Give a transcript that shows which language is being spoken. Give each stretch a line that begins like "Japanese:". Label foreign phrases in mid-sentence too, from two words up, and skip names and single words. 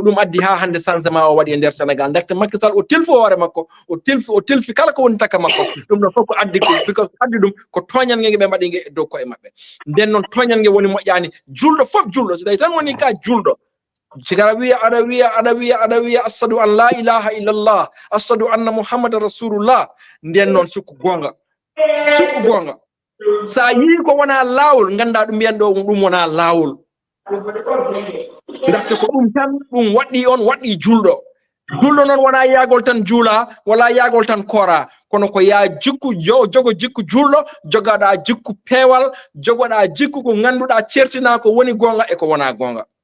Fula: ɗum addi ha hande changement o waɗi e nder Sénégal ndaxte Macky Sall o tilfi hoore makko o tilfi kala ko woni taka makko ɗum ɗon fof ko addi ɗum because addi ɗum ko toñange ɓe mbaɗi e dow koye maɓɓe nden noon toñange woni moƴƴani julɗo fof julɗo so tawi tan woni ka julɗo sigara wiya aɗa wiya
Arabic: أشهد أن لا إله إلا الله أشهد أن محمدا رسول الله
Fula: nden noon sukku gonga sa yii ko wona lawol ganda ɗum mbiyan ɗo ɗum wona lawol ndaxte ko ɗum tan ɗum waɗɗi julɗo noon wona yagol tan juula wala yagol tan koora kono ko ya jikku jogo jikku julɗo jogaɗa jikku peewal jogoɗa jikku ko ganduɗa certina ko woni gonga e ko wona gonga